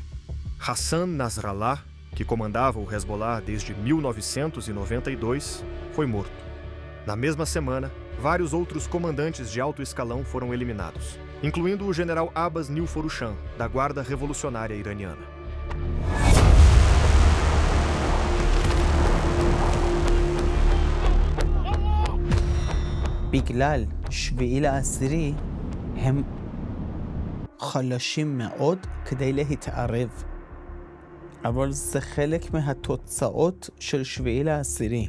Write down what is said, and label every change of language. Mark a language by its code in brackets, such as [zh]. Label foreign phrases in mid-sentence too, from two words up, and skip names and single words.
[pt] Hassan Nasrallah, que comandava o Hezbollah desde 1992, foi morto. Na mesma semana, vários outros comandantes de alto escalão foram eliminados, incluindo o general Abbas Nilforushan, da Guarda Revolucionária Iraniana. [he] בגלל 7/10 הם חלשים מאוד כדי להתערב. אבל זה חלק מהתוצאות של 7/10.